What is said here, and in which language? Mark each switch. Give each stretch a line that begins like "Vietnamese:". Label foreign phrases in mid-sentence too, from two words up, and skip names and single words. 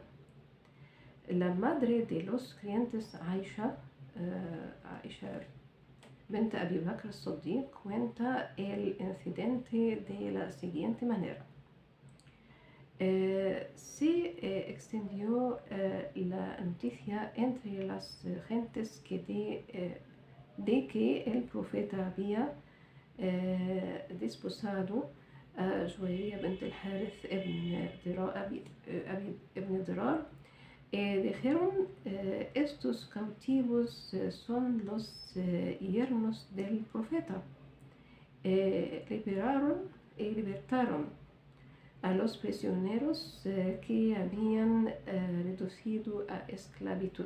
Spanish: La madre de los clientes, Aisha bint Abi Bakr as-Siddiq, cuenta el incidente de la siguiente manera. Se extendió la noticia entre las gentes de que el profeta había desposado a Juwairiya bint al-Harith ibn Dirar. Dijeron, estos cautivos son los yernos del profeta. Libertaron a los prisioneros que habían reducido a esclavitud.